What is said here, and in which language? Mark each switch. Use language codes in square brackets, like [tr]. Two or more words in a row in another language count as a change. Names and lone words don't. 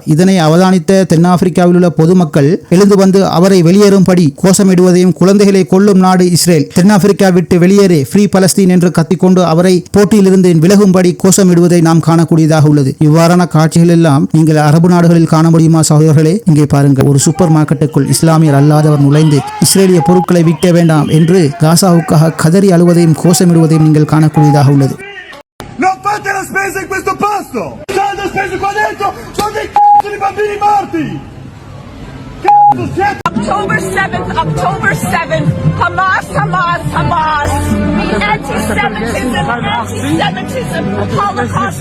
[ta] இதனை அவதானித்த தென்னாப்பிரிக்காவில் உள்ள பொதுமக்கள் எழுந்து வந்து அவரை வெளியேறும்படி கோஷமிடுவதையும், குழந்தைகளை கொல்லும் நாடு இஸ்ரேல், தென்னாப்பிரிக்கா விட்டு வெளியேறு, [en] Free Palestine [ta] என்று கத்திக்கொண்டு அவரை போட்டியிலிருந்து விலகும்படி கோஷமிடுவதை நாம் காணக்கூடியதாக உள்ளது. இவ்வாறான காட்சிகள் எல்லாம் நீங்கள் அரபு நாடுகளில் காண முடியுமா சகோதரர்களே? இங்கே பாருங்கள், ஒரு [en] super marketக்குள் [ta] இஸ்லாமியர் அல்லாதவர் நுழைந்து இஸ்ரேலிய பொருட்களை விற்க வேண்டாம் என்று காசாவுக்காக கதறி அழுவதையும் கோஷமிடுவதையும் நீங்கள் காணக்கூடியதாக உள்ளது. [it] Non fate la spesa in questo posto! Soldi spesi qua dentro sono dei c***o di bambini morti! Cazzo siete? [en] October 7th, Hamas, Hamas, Hamas. Anti-Semitism, Holocaust.